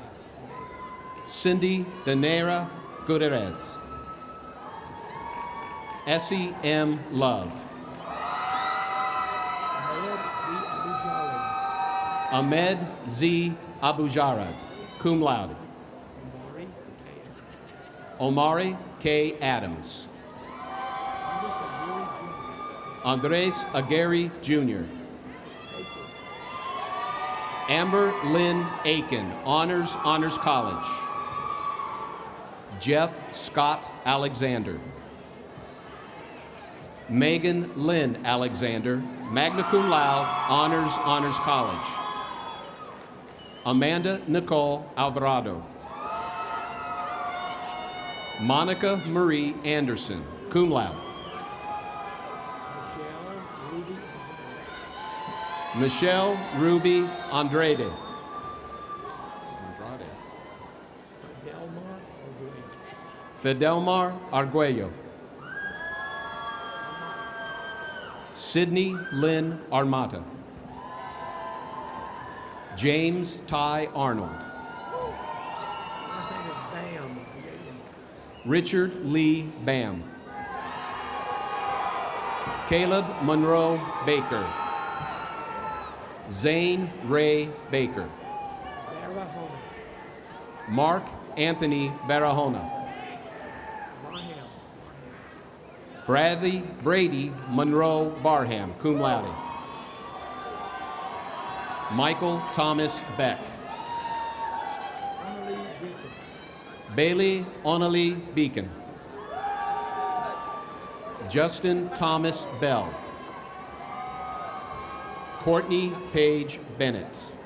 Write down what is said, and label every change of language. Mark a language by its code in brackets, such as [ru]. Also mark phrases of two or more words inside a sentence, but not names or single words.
[en] Cindy Danera Gutierrez. Essie M. Love. Ahmed Z. Abujarad, [la] cum laude. [en] Omari K. Adams. Andres Aguirre Jr. Amber Lynn Aiken, Honors College. Jeff Scott Alexander. Megan Lynn Alexander, [la] magna cum laude, [en] Honors College. Amanda Nicole Alvarado. Monica Marie Anderson, [la] cum laude. [en] Michelle Ruby Andrade. Fidelmar Arguello. Sydney Lynn Armata. James Ty Arnold. Richard Lee Bam. Caleb Monroe Baker. Zane Ray Baker. Mark Anthony Barahona. Bradley Brady Monroe Barham, [la] cum laude. [en] Michael Thomas Beck. Bailey Onali Beacon. Justin Thomas Bell. Courtney Page Bennett.